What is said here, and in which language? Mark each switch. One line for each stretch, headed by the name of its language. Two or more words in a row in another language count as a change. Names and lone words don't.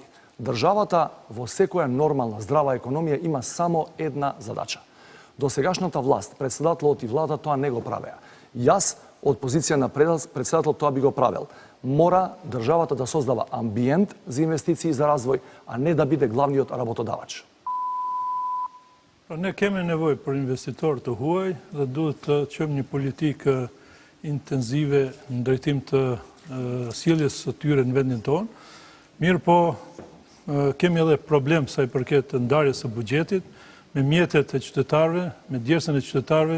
Macedonian: Државата во секоја нормална, здрава економија има само една задача. До сегашната власт, председателот и влада тоа не го правеа. Јас, од позиција на председател, тоа би го правел. Мора државата да создава амбиент за инвестиции и за развој, а не да биде главниот работодавач.
Albanian: Ne kemi nevojë për investitorë të huaj dhe duhet të çojmë një politikë intenzive në drejtim të sjelljes së tyre në vendin tonë. Mirë po, kemi edhe problem sa i përket të ndarjes së buxhetit me mjetet e qytetarëve, me djersën e qytetarëve.